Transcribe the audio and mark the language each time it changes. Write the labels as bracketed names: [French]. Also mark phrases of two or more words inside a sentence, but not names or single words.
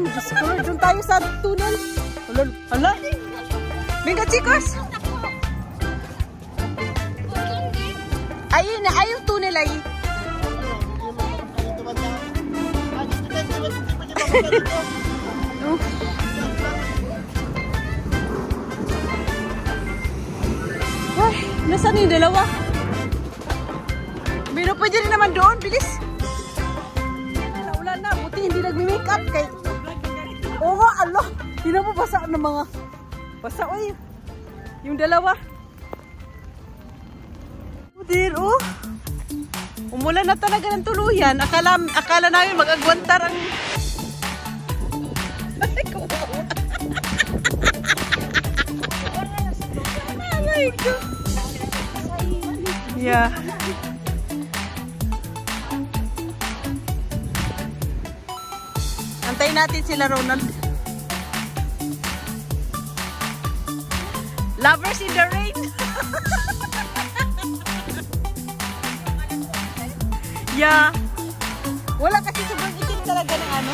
[Filipino] Diyos ko, doon tayo sa tunnel. Hala. [Spanish] Venga, chicos. [Filipino] Ayun na, ayun tunnel ay. Ay, nasaan yung dalawa? Bino, pwede rin naman doon. Bilis. Naulan na. Buti hindi nagmi-makeup kay... Oo nga, alo. Hindi na mo basa ng mga... Basa, oy. Yung dalawa. Dear, oh. Umulan na talaga ng tuluyan. Akala namin mag-agwantar ang... [English] Oh my God. Yeah. [Filipino] Antayin natin sila, Ronald. [English] Lovers in the rain. Yeah. [Filipino] Wala kasi sobrang itim talaga ng ano.